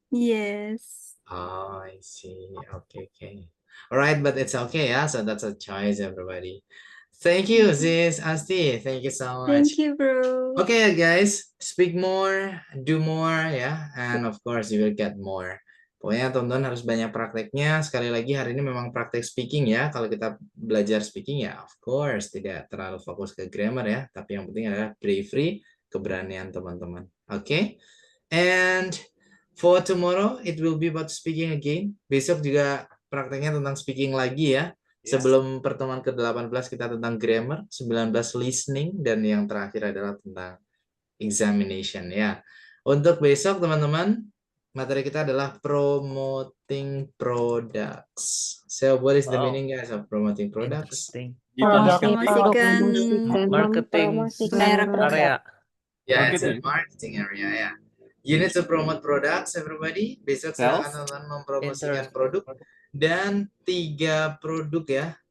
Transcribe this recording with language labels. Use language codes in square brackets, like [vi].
[en] Yes. Oh, I see. Okay. All right, but it's okay, yeah. So that's a choice, everybody. Thank you, Sis Asti. Thank you so much. Thank you, bro. Okay, guys, speak more, do more, ya, and of course you will get more. [id] Pokoknya teman-teman harus banyak prakteknya. Sekali lagi hari ini memang praktek speaking ya. Kalau kita belajar speaking ya, [en] of course [id] tidak terlalu fokus ke grammar ya. Tapi yang penting adalah bravery, keberanian teman-teman. Oke? [en] And for tomorrow, it will be about speaking again. [id] Besok juga prakteknya tentang speaking lagi ya. Sebelum pertemuan ke-18 kita tentang grammar, 19 listening, dan yang terakhir adalah tentang examination ya. Untuk besok teman-teman, materi kita adalah promoting products. [en] So what is the meaning guys of promoting products? Interesting. [id] Promosikan [en] Marketing [id] merek produk. [en] area. Yeah, it's a Marketing. marketing area ya. You need to promote products everybody. [id] Besok silakan teman-teman mempromosikan produk dan 3 produk ya.